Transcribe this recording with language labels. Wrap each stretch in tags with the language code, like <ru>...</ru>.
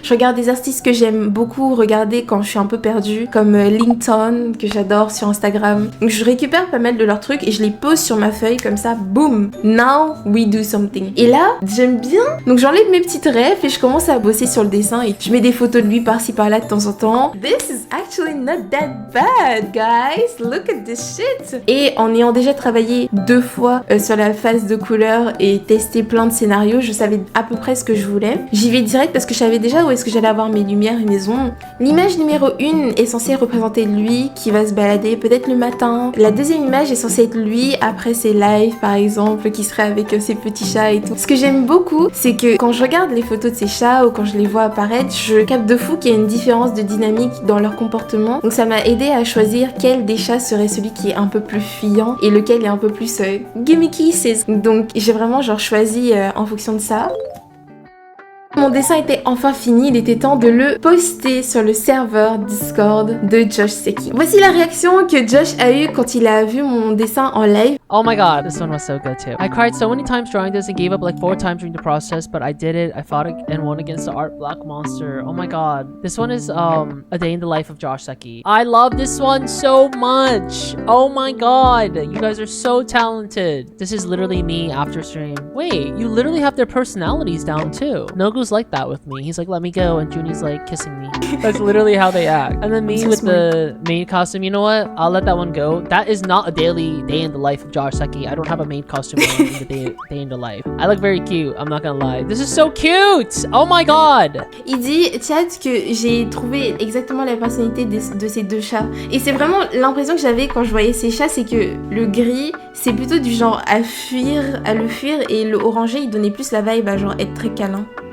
<fr>Je regarde des artistes que j'aime beaucoup regarder quand je suis un peu perdue, comme Linkton, que j'adore sur Instagram. Donc je récupère pas mal de leurs trucs et je les pose sur ma feuille comme ça, boum.</fr> <en>Now we do something.</en> <fr>Et là, j'aime bien. Donc j'enlève mes petites rêves et je commence à bosser sur le dessin et je mets des photos de lui par-ci par-là de temps en temps.</fr> <en>This is actually not that bad, guys. Look at this shit.</en> <fr>Et en ayant déjà travaillé 2 fois sur la phase de couleur et testé plein de scénarios, je savais à peu près ce que je voulais. J'y vais direct parce que je savais déjà où est-ce que j'allais avoir mes lumières et mes ombres. L'image numéro 1 est censée représenter lui qui va se balader peut-être le matin. La deuxième image est censée être lui après ses lives par exemple, qui serait avec ses petits chats et tout. Ce que j'aime beaucoup, c'est que quand je regarde les photos de ces chats ou quand je les vois apparaître, je capte de fou qu'il y a une différence de dynamique dans leur comportement. Donc ça m'a aidé à choisir quel des chats serait celui qui est un peu plus fuyant et lequel est un peu plus</fr> <en>gimme kisses.</en> <fr>Donc j'ai vraiment genre choisi en fonction de ça. Mon dessin était enfin fini, il était temps de le poster sur le serveur Discord de Josh Seki. Voici la réaction que Josh a eue quand il a vu mon dessin en live.</fr> <en>Oh my god, this one was so good too. I cried so many times drawing this and gave up like 4 times during the process, but I did it. I fought and won against the art black monster. Oh my god. This one is a day in the life of Josh Seki. I love this one so much. Oh my god. You guys are so talented. This is literally me after stream. Wait, you literally have their personalities down too. Nogu's like that with me. He's like, let me go, and Junie's like kissing me. That's literally how they act. And then me with the maid costume, you know what? I'll let that one go. That is not a daily day in the life of Josh Seki. I don't have a maid costume in the day in the life. I look very cute, I'm not gonna lie. This is so cute! Oh my god!</en> <fr>Il dit, chat, que j'ai trouvé exactement la personnalité de ces deux chats. Et c'est vraiment l'impression que j'avais quand je voyais ces chats, c'est que le gris, c'est plutôt du genre à le fuir, et le orangé, il donnait plus la vibe à genre être très câlin.</fr>